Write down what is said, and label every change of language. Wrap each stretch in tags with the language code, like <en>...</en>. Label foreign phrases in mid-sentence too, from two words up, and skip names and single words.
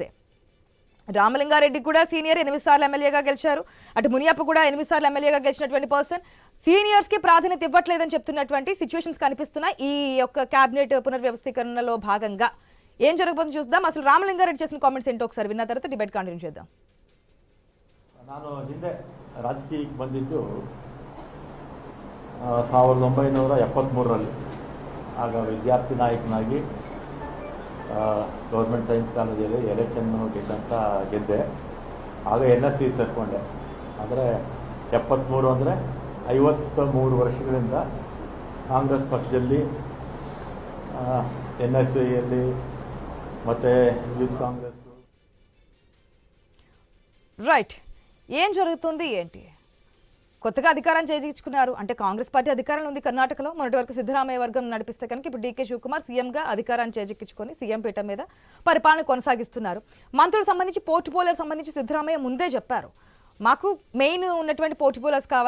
<te>రామలింగారెడ్డి కూడా సీనియర్, 8 సార్లు ఎమ్మెల్యేగా గెలిచారు. అటు మునియప్ప కూడా 8 సార్లు ఎమ్మెల్యేగా గెలిచినటువంటి పర్సన్. సీనియర్స్ కి ప్రాధాన్యత ఇవ్వట్లేదని చెప్తున్నటువంటి సిచ్యువేషన్స్ కనిపిస్తున్నాయి. ఈ యొక్క కేబినెట్ పునర్వ్యవస్థీకరణలో భాగంగా ఏం జరగబోతుందో చూద్దాం. అసలు రామలింగారెడ్డి చేసిన కామెంట్స్ ఏంటో ఒకసారి విన్న తర్వాత</te> <kn>ಡಿಬೇಟ್ ಕಂಟಿನ್ಯೂ</kn> <te>చేద్దాం.</te> <kn>ನಾನು ಹಿಂದೆ ರಾಜಕೀಯಕ್ಕೆ ಬಂದಿದ್ದು 1973ರಲ್ಲಿ. ಆಗ ವಿದ್ಯಾರ್ಥಿ ನಾಯಕನಾಗಿ ಗೌರ್ಮೆಂಟ್ ಸೈನ್ಸ್ ಕಾಲೇಜಲ್ಲಿ ಎಲೆಕ್ಷನ್ ಗೆದ್ದೆ. ಆಗ NSC ಸೇರಿಕೊಂಡೆ. ಆದರೆ 73 ಅಂದರೆ 53 ವರ್ಷಗಳಿಂದ ಕಾಂಗ್ರೆಸ್ ಪಕ್ಷದಲ್ಲಿ NSCಯಲ್ಲಿ ಮತ್ತು ಯೂತ್ ಕಾಂಗ್ರೆಸ್.</kn> <te>రైట్, ఏం జరుగుతుంది ఏంటి? కొత్తగా అధికారం చేజించుకున్నారు అంటే కాంగ్రెస్ పార్టీ అధికారంలో ఉంది కర్ణాటకలో. మొన్నటి వరకు సిద్ధరామయ్య వర్గం నడిపిస్తే కనుక ఇప్పుడు డీకే శివకుమార్ సీఎంగా అధికారాన్ని చేజిక్కించుకొని సీఎం పీఠం మీద పరిపాలన కొనసాగిస్తున్నారు. మంత్రులకు సంబంధించి పోర్టుపోలియోకి సంబంధించి సిద్ధరామయ్య ముందే చెప్పారు, మాకు మెయిన్ ఉన్నటువంటి పోర్టుపోలియోస్ కావాలి.</te>